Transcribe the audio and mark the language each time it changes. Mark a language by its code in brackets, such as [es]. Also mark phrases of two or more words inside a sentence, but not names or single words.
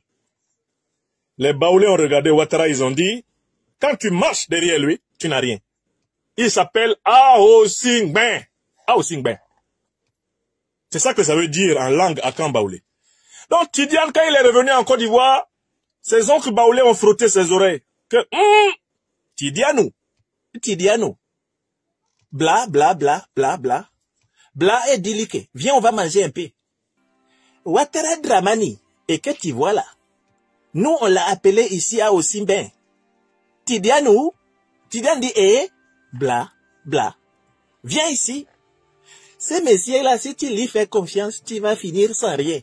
[fr] Les baoulés ont regardé Ouattara, ils ont dit, quand tu marches derrière lui, tu n'as rien. Il s'appelle Aossi Ngben. Aossi Ngben. C'est ça que ça veut dire en langue akan baoulé. Donc Tidiane, quand il est revenu en Côte d'Ivoire, ses oncles baoulés ont frotté ses oreilles. Que, Tidianou. Bla, bla, bla, bla, bla. Bla et déliqué. Viens, on va manger un peu. Ouattara Dramani. Et que tu vois là? Nous, on l'a appelé ici à Aossi Ngben. Tidianou. Tidiane dit, bla, bla. Viens ici. Ces messieurs-là, si tu lui fais confiance, tu vas finir sans rien.